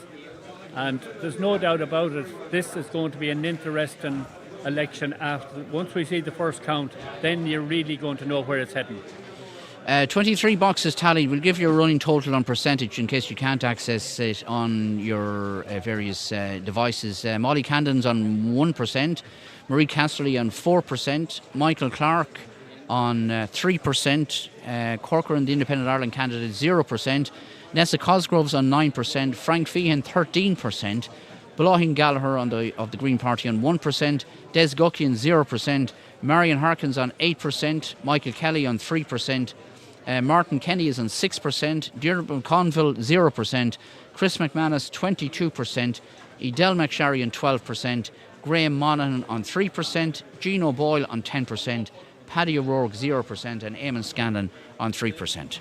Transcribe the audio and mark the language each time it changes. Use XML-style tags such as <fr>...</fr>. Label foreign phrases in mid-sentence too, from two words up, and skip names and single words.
<en>And there's no doubt about it, this is going to be an interesting election. Once we see the first count, then you're really going to know where it's heading. 23 boxes tallied. We'll give you a running total on percentage in case you can't access it on your various devices. Molly Candon's on 1%, Marie Casterly on 4%, Michael Clark on 3%, Corcoran, the Independent Ireland candidate, 0%, Nessa Cosgrove's on 9%, Frank Feehan 13%, Balahin Gallagher of the Green Party on 1%, Des Guckian 0%, Marion Harkins on 8%, Michael Kelly on 3%, Martin Kenny is on 6%, Deirdre Conville 0%, Chris McManus 22%, Edel McSharry on 12%, Graham Monaghan on 3%, Jean O'Boyle on 10%, Paddy O'Rourke 0%, and Eamon Scanlon on 3%.</en>